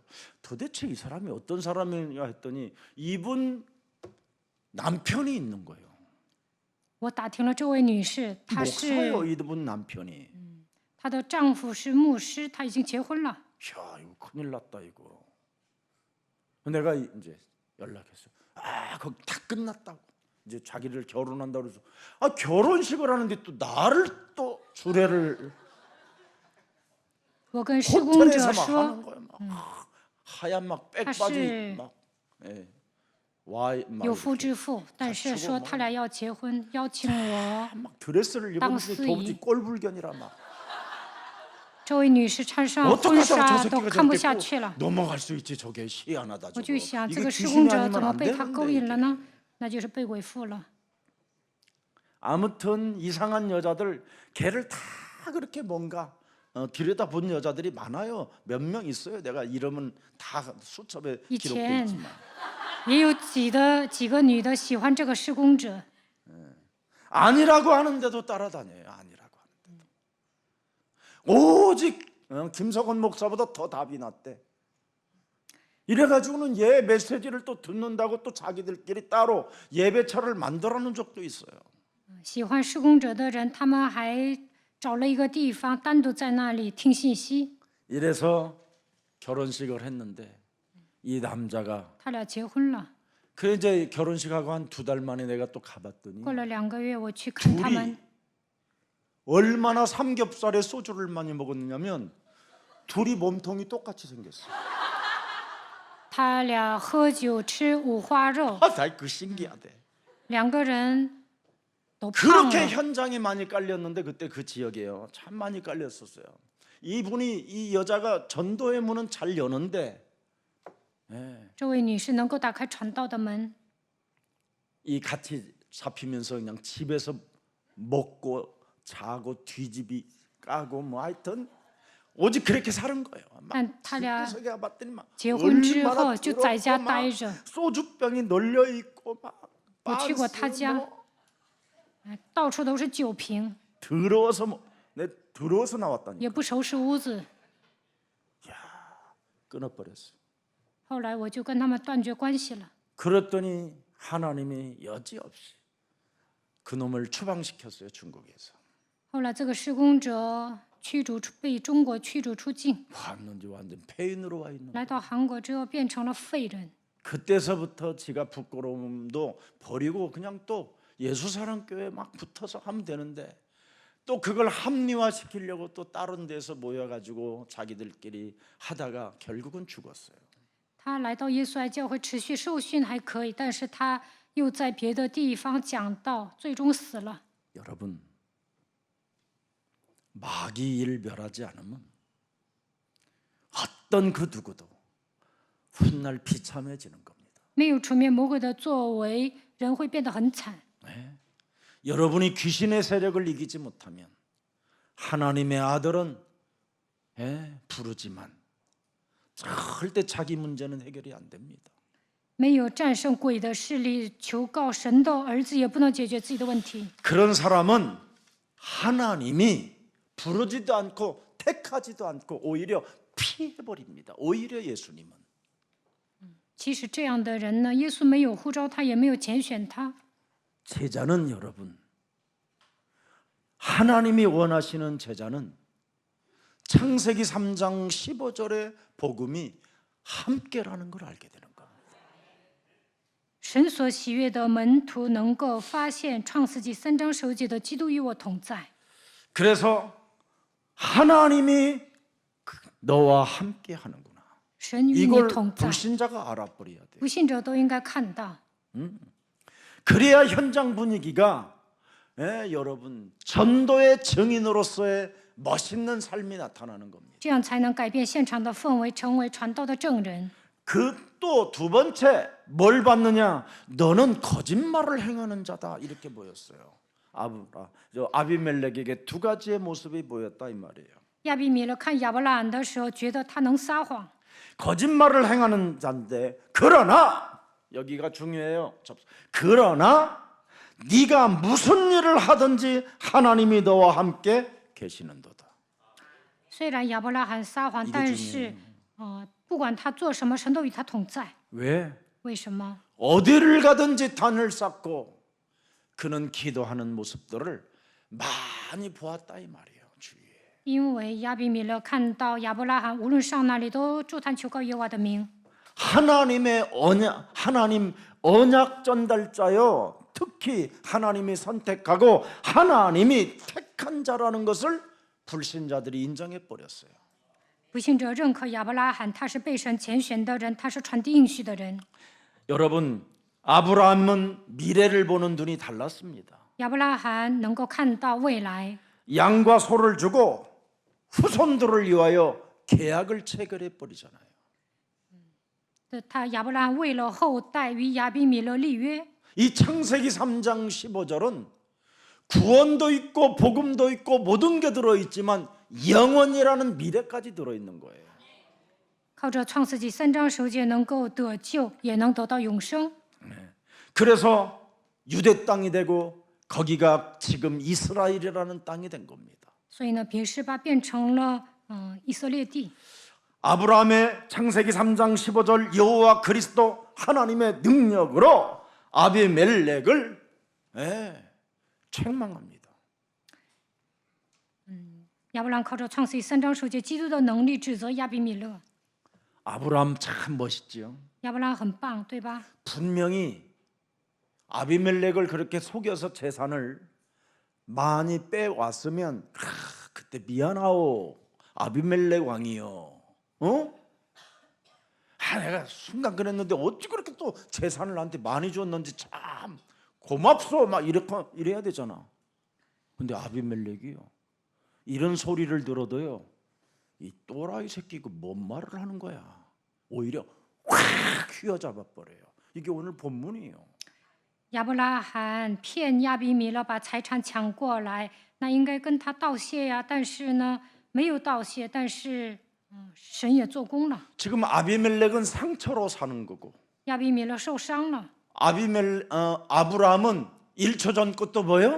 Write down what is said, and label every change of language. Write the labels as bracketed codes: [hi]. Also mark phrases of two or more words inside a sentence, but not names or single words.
[ko] 도대체 이 사람이 어떤 사람이냐 했더니 이분 남편이 있는 거예요. [zh] 我打听了这位女士，她是 [ko] 목사예요. 이분 남편이. [zh] 她的丈夫是牧师，她已经结婚了。 [ko] 야, 이거 큰일 났다 이거. 내가 이제 연락했어요. 아, 거기 다 끝났다고. 이제 자기를 결혼한다 그래서 아, 결혼식을 하는데 또 나를 또 주례를 [zh] 我跟施工者 [ko] 호텔에서 막 [zh] 说 [ko] 하는 거야. 막 하얀 막 사실 백바지 막 예. 와이 막 [zh] 有夫 [ko] 이렇게 [zh] 之妇，但是说他俩要结婚，邀请我。 [ko] 막 드레스를 입었는데 땅쓰이. 도무지 꼴불견이라 막 [zh] 这位女士穿上 [ko] 어떻게 [zh] 婚 [ko] 해서 저 [zh] 纱都 [ko] 새끼가 [zh] 看不 [ko] 저렇게 [zh] 下 [ko] 또 [zh] 去了。 [ko] 넘어갈 수 있지. 저게 희한하다 [zh] 我 [ko] 저거. [zh] 就想，这 [ko] 이게 [zh] 个施 [ko] 귀신이 [zh] 工者 [ko] 아니면 [zh] 怎么 [ko] 안 [zh] 被他勾 [ko] 되는데 [zh] 引了 [ko] 이게. [zh] 呢？那就是被鬼附了。 [ko] 아무튼 이상한 여자들 걔를 다 그렇게 뭔가 들여다본 여자들이 많아요. 몇 명 있어요. 내가 이름은 다 수첩에 [zh] 以 [ko] 기록돼 [zh] 前 [ko] 있지만 [zh] 也有几个女的喜欢这个施工者， [ko] 아니라고 하는데도 따라다녀요. 아니라고 하는데도. 오직 김석원 목사보다 더 답이 났대. 이래가지고는 얘 메시지를 또 듣는다고 또 자기들끼리 따로 예배처를 만들어놓은 적도 있어요. [zh] 喜欢施工者的人，他们还找了一个地方，单独在那里听信息。 [ko] 이래서 결혼식을 했는데 이 남자가 [zh] 他俩结婚了， [ko] 그 이제 결혼식하고 한 2달 만에 내가 또 가봤더니 [zh] 过了2个月，我去看他 [ko] 둘이 [zh] 们， [ko] 얼마나 삼겹살에 소주를 많이 먹었냐면 둘이 몸통이 똑같이 생겼어. [zh] 他俩喝酒吃五花肉， [ko] 아, 나 그 신기하대. [zh] 2 个人都胖 [ko] 그렇게 [zh] 了。 [ko] 현장에 많이 깔렸는데 그때 그 지역이에요. 참 많이 깔렸었어요. 이분이 이 여자가 전도의 문은 잘 여는데 [zh] 这位女士能够打开传道的门， [ko] 이 같이 잡히면서 그냥 집에서 먹고 자고 뒤집이 까고 뭐 하여튼 오직 그렇게 사는 거예요. 막 [zh] 但他俩 [ko] 집에서 봤더니 막 [zh] 结婚之 [ko] 얼마나 [zh] 后就在家 [ko] 더럽고 막 [zh] 待着。 [ko] 소주병이 널려 있고 막 [zh] 我去过 [ko] 반스 [zh] 他家 [ko] 뭐 [zh] 到处都是酒瓶， [ko] 더러워서 뭐, 내 더러워서 나왔다니 [zh] 也不收拾屋子。 [ko] 끊어버렸어. [zh] 后来我就跟他们断绝关系了。 [ko] 그랬더니 하나님이 여지없이 그 놈을 추방시켰어요. 중국에서. [zh] 后来这个施工者被中国驱逐出境， [ko] 왔는지 완전 폐인으로 와 있는. [zh] 来到韩国之后变成了废人。 [ko] 그때서부터 지가 부끄러움도 버리고 그냥 또 예수사랑교회 막 붙어서 하면 되는데 또 그걸 합리화시키려고 또 다른 데서 모여가지고 자기들끼리 하다가 결국은 죽었어요. [zh] 他来到耶稣爱教会持续受训还可以，但是他又在别的地方讲道，最终死了。 [ko] 여러분, 마귀를 멸하지 않으면 어떤 그 누구도 훗날 비참해지는 겁니다. [zh] 没有除灭魔鬼的作为，人会变得很惨。 [ko] 네. 여러분이 귀신의 세력을 이기지 못하면 하나님의 아들은 부르지만 절대 자기 문제는 해결이 안 됩니다. [zh] 没有战胜鬼的势力，求告神的儿子也不能解决自己的问题。 [ko] 그런 사람은 하나님이 부르지도 않고 택하지도 않고 오히려 피해버립니다. 오히려 예수님은 [zh] 其实这样的人呢，耶稣没有呼召他，也没有拣选他。 [ko] 제자는 여러분, 하나님이 원하시는 제자는 창세기 3장 15절의 복음이 함께라는 걸 알게 되는 겁니다. [zh] 神所喜悦的门徒能够发现创世纪3章10节的基督与我同在。 [ko] 그래서 하나님이 너와 함께 하는구나. [zh] 神与你 [ko] 이걸 [zh] 同在， [ko] 불신자가 알아버려야 돼요. [zh] 不信者都应该看到。 [ko] 그래야 현장 분위기가 여러분 전도의 증인으로서의 멋있는 삶이 나타나는 겁니다. [zh] 这样才能改变现场的氛围，成为传道的证人。 [ko] 그 또 두 번째 뭘 받느냐? 너는 거짓말을 행하는 자다 이렇게 보였어요. 아비멜렉에게 두 가지의 모습이 보였다 이 말이에요. [zh] 亚比米勒看亚伯拉罕的时候，觉得他能撒谎， [ko] 거짓말을 행하는 자인데 그러나 여기가 중요해요. 그러나 네가 무슨 일을 하든지 하나님이 너와 함께 계시는도다. [zh] 虽然亚伯拉罕撒谎，但是不管他做什么，神都与他同在。 [ko] 왜? [zh] 为什么？ [ko] 어디를 가든지 단을 쌓고 그는 기도하는 모습들을 많이 보았다 이 말이에요. 주위에. [zh] 因为亚比米勒看到亚伯拉罕无论上哪里都祝坛求告耶和华的名。 [ko] 하나님의 하나님 언약 전달자요. 특히 하나님이 선택하고 하나님이 택한 자라는 것을 불신자들이 인정해 버렸어요. [zh] 不信者认可亚伯拉罕，他是被神拣选的人，他是传递应许的人。 [ko] 여러분, 아브라함은 미래를 보는 눈이 달랐습니다. [zh] 亚伯拉罕能够看到未来， [ko] 양과 소를 주고 후손들을 위하여 계약을 체결해 버리잖아요. [zh] 亚伯拉罕为了后代与亚比米勒立约。 [ko] 이 창세기 3장 15절은 구원도 있고 복음도 있고 모든 게 들어있지만 영원이라는 미래까지 들어있는 거예요. [zh] 靠着创世纪3章10节能够得救，也能得到永生。 [ko] 그래서 유대 땅이 되고 거기가 지금 이스라엘이라는 땅이 된 겁니다. [zh] 所以呢，别是巴变成了以色列地。 [ko] 아브라함의 창세기 3장 15절 여호와 그리스도 하나님의 능력으로 아비멜렉을 책망합니다. [zh] 亚伯拉罕靠着创世纪3章10节基督的能力指责亚比米勒。 [ko] 아브라함 참 멋있지요. [zh] 亚伯拉罕很棒，对吧？ [ko] 분명히 아비멜렉을 그렇게 속여서 재산을 많이 빼왔으면 그때 미안하오 아비멜렉 왕이요. 내가 순간 그랬는데 어찌 그렇게 또 재산을 나한테 많이 줬는지 참 고맙소 막 이래야 되잖아. 근데 아비멜렉이요 이런 소리를 들어도요 이 또라이 새끼가 뭔 말을 하는 거야. 오히려 확 휘어잡아 버려요. 이게 오늘 본문이에요. [zh] 亚伯拉罕骗亚比米勒把财产抢过来，那应该跟他道谢呀，但是呢没有道谢，但是神也做工了。 [ko] 지금 아비멜렉은 상처로 사는 거고 [zh] 亚比米勒受伤了， [ko] 아브라함은 1초 전 것도 뭐예요?